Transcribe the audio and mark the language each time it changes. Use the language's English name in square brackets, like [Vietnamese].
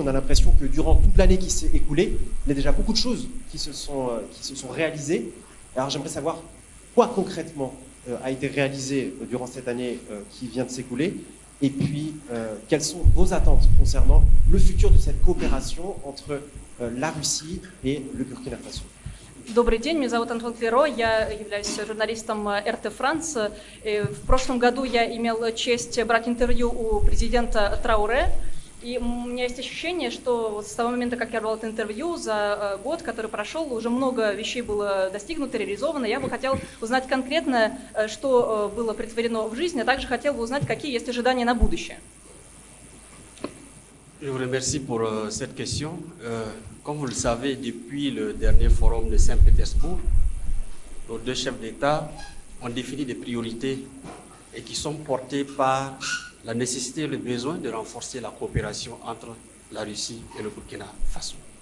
[French] On a l'impression que durant toute l'année qui s'est écoulée, il y a déjà beaucoup de choses qui se sont réalisées. Alors j'aimerais savoir quoi concrètement a été réalisé durant cette année qui vient de s'écouler, et puis quelles sont vos attentes concernant le futur de cette coopération entre la Russie et le Burkina Faso. [Russian] Добрый день, меня зовут Антон Клеро, я являюсь журналистом РТ Франс. В прошлом году я имел честь брать интервью у президента Трауре. И у меня есть ощущение, что с того момента, как я брал это интервью, за год, который прошел, уже много вещей было достигнуто, реализовано. Я бы хотел узнать конкретно, что было претворено в жизнь, а также хотел бы узнать, какие есть ожидания на будущее. [French] Je vous remercie pour cette question. Comme vous le savez, depuis le dernier forum de Saint-Pétersbourg, nos deux chefs d'État ont défini des priorités et qui sont portées par la nécessité et le besoin de renforcer la coopération entre la Russie et le Burkina Faso.